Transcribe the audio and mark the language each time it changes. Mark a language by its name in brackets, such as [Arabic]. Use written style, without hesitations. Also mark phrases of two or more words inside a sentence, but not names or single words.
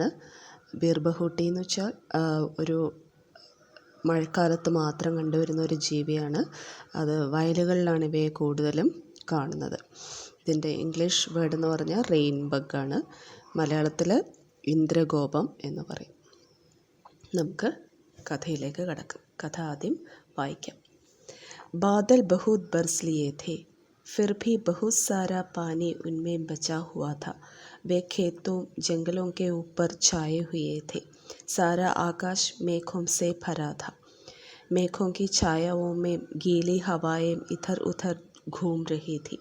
[Malayalam] ബീർ ബഹൂട്ടി എന്ന് വെച്ചാൽ ഒരു മഴക്കാലത്ത് മാത്രം കണ്ടുവരുന്ന ഒരു ജീവിയാണ്. അത് വയലുകളിലാണ് ഇവയെ കൂടുതലും കാണുന്നത്. ഇതിൻ്റെ [English] English word [Malayalam] എന്ന് പറഞ്ഞാൽ [English] rain bug-ആണ്. [Malayalam] മലയാളത്തിൽ ഇന്ദ്രഗോപം എന്ന് പറയും. നമുക്ക് കഥയിലേക്ക് കടക്കാം. കഥ ആദ്യം വായിക്കാം. [Hindi] बादल बहुत बरस लिए थे, फिर भी बहुत सारा पानी उनमें बचा हुआ था. वे खेतों जंगलों के ऊपर छाए हुए थे. सारा आकाश मेघों से भरा था. मेघों की छायाओं में गीली हवाएं इधर उधर घूम रही थी.